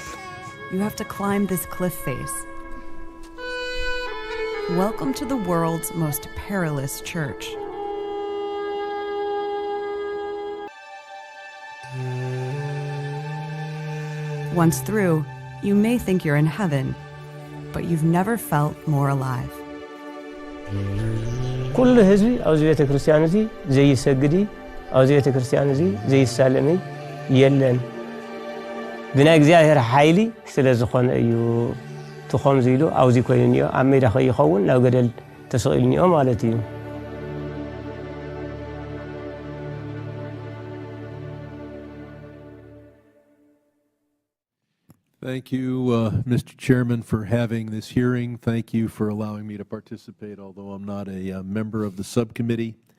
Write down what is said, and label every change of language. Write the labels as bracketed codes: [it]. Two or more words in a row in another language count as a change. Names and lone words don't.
[en] You have to climb this cliff face. Welcome to the world's most perilous church. Once through, you may think you're in heaven, but you've never felt more alive. [ti] كل ህዝቢ ኣብዚ ቤተ ክርስቲያን እዚ ዘይሰግዲ ኣብዚ ቤተ ክርስቲያን እዚ ዘይሳለሚ የለን ብናይ እግዚአብሔር ኃይሊ ስለ ዝኾነ እዩ ትኾም ዝኢሉ ኣብዚ ኮይኑኒዮ ኣብ ሜዳ ከይኸውን ናብ ገደል ተሰቂሉኒዮ ማለት እዩ [en] Thank you, Mr. Chairman, for having this hearing. Thank you for allowing me to participate, although I'm not a member of the subcommittee.